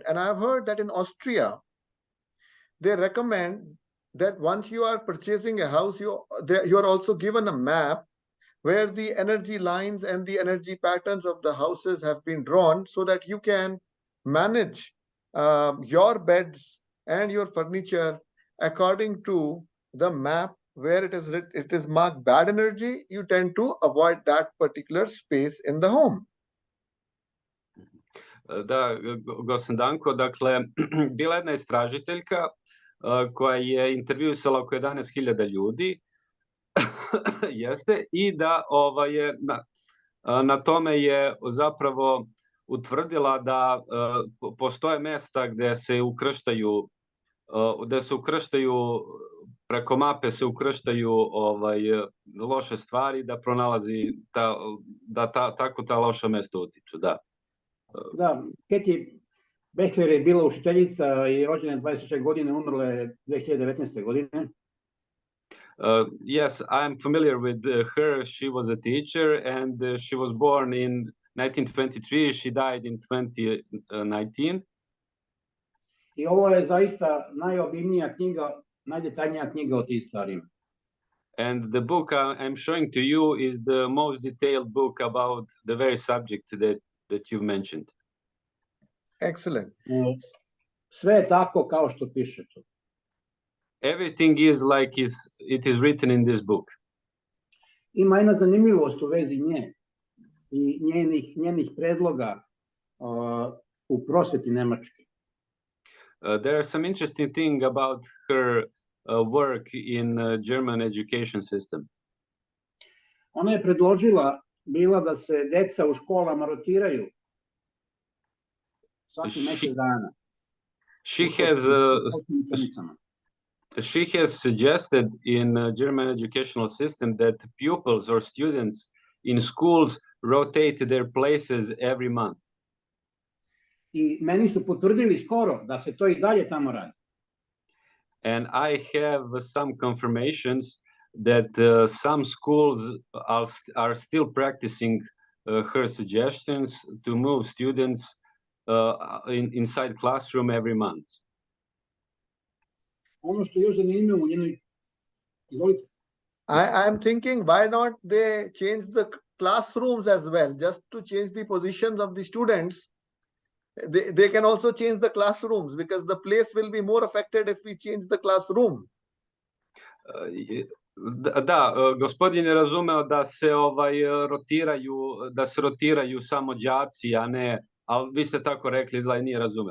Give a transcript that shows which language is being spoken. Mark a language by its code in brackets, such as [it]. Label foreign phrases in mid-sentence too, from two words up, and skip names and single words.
[en] And I've heard that in Austria, they recommend that once you are purchasing a house, you are also given a map where the energy lines and the energy patterns of the houses have been drawn so that you can manage your beds and your furniture according to the map where it is marked bad energy. You tend to avoid that particular space in the home. [sr] Da, gospodin Danko, dakle, bila jedna istražiteljka koja je intervjuisala oko 11.000 ljudi, jeste, i da na tome je zapravo utvrdila da postoje mesta gde se ukrštaju, preko mape se ukrštaju loše stvari, da pronalazi tako ta loša mesta utiču, da. Da, Keti Behler je bila učiteljica i rođena 23. godine, umrla je 2019. godine. [en] Yes, I'm familiar with her. She was a teacher and she was born in 1923. She died in 2019. [sr] I ovo je zaista najobimnija knjiga, najdetaljnija knjiga o tim stvarima. [en] And the book I'm showing to you is the most detailed book about the very subject that you mentioned. Excellent. [sr] Sve je tako kao što piše tu. [en] Everything is like it is written in this book. [sr] Ima jedna zanimljivost u vezi nje i njenih predloga u prosveti Nemačke. [en] There are some interesting things about her work in German education system. [sr] Ona je predložila bila da se deca u školama rotiraju svaki mjesec dana. [en] She has suggested in German educational system that pupils or students in schools rotate their places every month. [sr] I meni su potvrdili skoro da se to i dalje tamo radi. [en] And I have some confirmations that some schools are still practicing her suggestions to move students inside classroom every month. [sr] Ono što je još zanimljivo u njenoj... Izvolite. [en] I'm thinking, why not they change the classrooms as well, just to change the positions of the students. They can also change the classrooms, because the place will be more affected if we change the classroom. [sr] Da, gospodin je razumeo da se rotiraju samo đaci, a ne, ali vi ste tako rekli, izgleda nije razumeo.